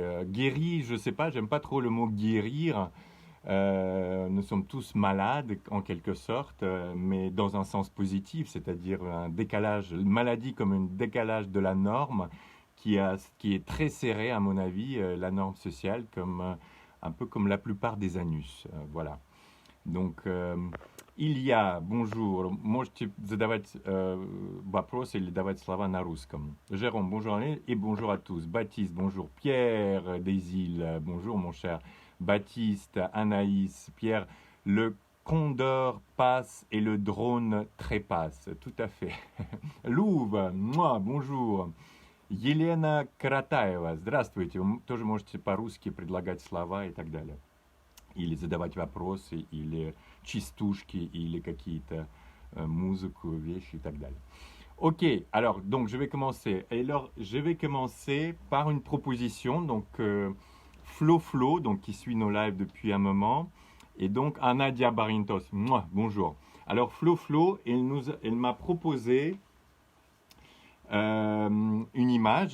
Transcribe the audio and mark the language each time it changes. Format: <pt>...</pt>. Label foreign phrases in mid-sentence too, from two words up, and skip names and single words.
<fr>Guérit, je sais pas, j'aime pas trop le mot guérir. Nous sommes tous malades en quelque sorte, mais dans un sens positif, c'est-à-dire un décalage, maladie comme un décalage de la norme qui est très serré à mon avis, la norme sociale, un peu comme la plupart des anus. Voilà. Donc, Илья, bonjour.</fr> <ru>Можете задавать вопросы или давать слова на русском.</ru> <fr>Jérôme, bonjour et bonjour à tous. Baptiste, bonjour. Pierre Desil, bonjour mon cher. Baptiste, Anaïs, Pierre, le condor passe et le drone trépasse. Tout à fait. Louve, moi, bonjour.</fr> <ru>Елена Каратаева, здравствуйте. Вы тоже можете по-русски предлагать слова и так далее. Или задавать вопросы, или частушки, или какие-то музыку, вещи и так далее.</ru> <fr>Ok, alors donc je vais commencer. Et alors je vais commencer par une proposition, donc Flo Flo, donc qui suit nos lives depuis un moment, et donc Anadia Barintos. Mouah, bonjour. Alors Flo Flo, elle m'a proposé une image.</fr>